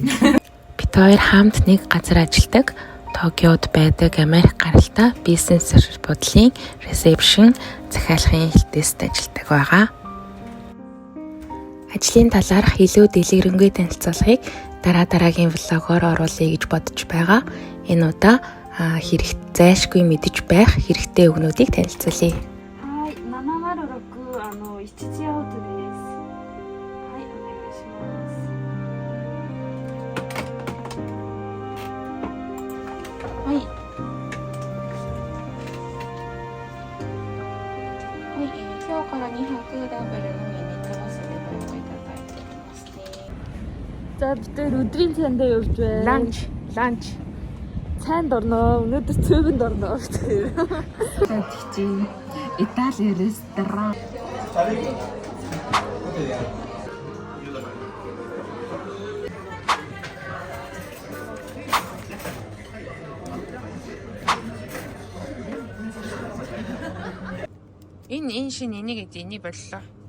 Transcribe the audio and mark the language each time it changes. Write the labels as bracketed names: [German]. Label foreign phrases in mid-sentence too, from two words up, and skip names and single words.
[Mongolian] Бид хоёр хамт нэг газар ажилладаг. Токиод байдаг Америк гаралтай бизнес бодлын ресепшн захиалгын хэлтээст ажилладаг байгаа. Ажлын талаарх илүү дэлгэрэнгүй танилцуулгыг дараагийн влогоор оруулъя гэж бодож байгаа. Энэ удаа зайлшгүй мэдэж байх хэрэгтэй өгнүүдийг танилцуулъя. [Japanese] 706 アウトです。はい、お願いします。はい。はい、今日から2泊ダブルのユニットバスでご用意いただいていますね。 [Mongolian] За бид өдрийн цайндаа явж байна. Ланч. Цайнд орноо. Өнөөдөр цөөхөнд орноо. Тэгчи. Итали ресторан. Энэ шин энийг энийг боллоо.